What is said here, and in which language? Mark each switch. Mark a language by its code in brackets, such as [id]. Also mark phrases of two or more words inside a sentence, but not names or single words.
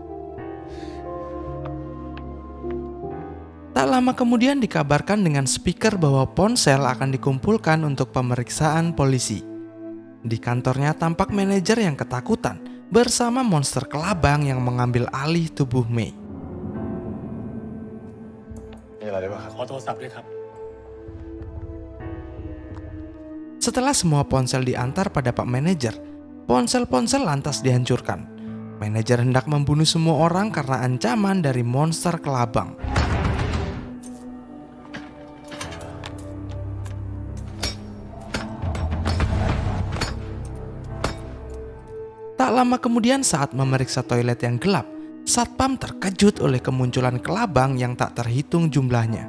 [id] Tak lama kemudian dikabarkan dengan speaker bahwa ponsel akan dikumpulkan untuk pemeriksaan polisi. Di kantornya tampak manajer yang ketakutan bersama monster kelabang yang mengambil alih tubuh Mei. [th] มีอะไรได้บ้างครับ ขอโทรศัพท์ด้วยครับ [id] Setelah semua ponsel diantar pada Pak Manajer, ponsel-ponsel lantas dihancurkan. Manajer hendak membunuh semua orang karena ancaman dari monster kelabang. Tak lama kemudian saat memeriksa toilet yang gelap, Satpam terkejut oleh kemunculan kelabang yang tak terhitung jumlahnya.